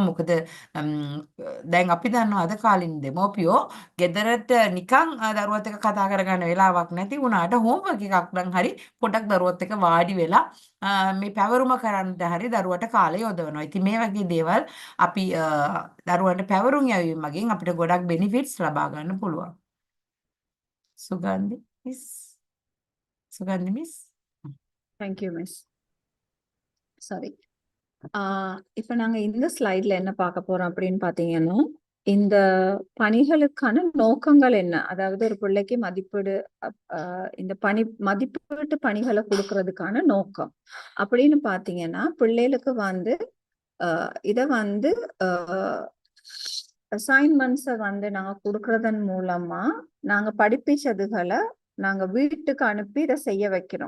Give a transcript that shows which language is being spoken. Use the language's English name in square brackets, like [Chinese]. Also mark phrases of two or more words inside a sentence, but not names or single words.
[Sinhala] මොකද දැන් අපි දන්නවා අද කාලින් දෙමව්පියෝ ගෙදරට නිකන් දරුවත් එක්ක කතා කරගන්න වෙලාවක් නැති වුණාට හෝම්වර්ක් එකක් නම් හරි පොඩක් දරුවත් එක්ක වාඩි වෙලා මේ පැවරුම කරන්නට හරි දරුවට කාලය යොදවනවා. ඉතින් මේ වගේ දේවල් අපි දරුවන්ට පැවරුම් යැවීම මගින් අපිට ගොඩක් බෙනිෆිට්ස් ලබා ගන්න පුළුවන්. [Tamil] சுகந்தி மிஸ் [English] Thank you miss. Sorry. [Tamil] இப்போ நாங்கள் இந்த ஸ்லைடில் என்ன பார்க்க போகிறோம் அப்படின்னு பார்த்தீங்கன்னா, இந்த பணிகளுக்கான நோக்கங்கள் என்ன, அதாவது ஒரு பிள்ளைக்கு மதிப்பீடு இந்த மதிப்பீட்டு பணிகளை கொடுக்கறதுக்கான நோக்கம் அப்படின்னு பார்த்தீங்கன்னா, பிள்ளைகளுக்கு வந்து இதை வந்து அசைன்மெண்ட்ஸை வந்து நாங்கள் கொடுக்கறதன் மூலமா நாங்கள் படிப்பிச்சதுகளை நாங்க வீட்டுக்கு அனுப்பி இதை செய்ய வைக்கிறோம்.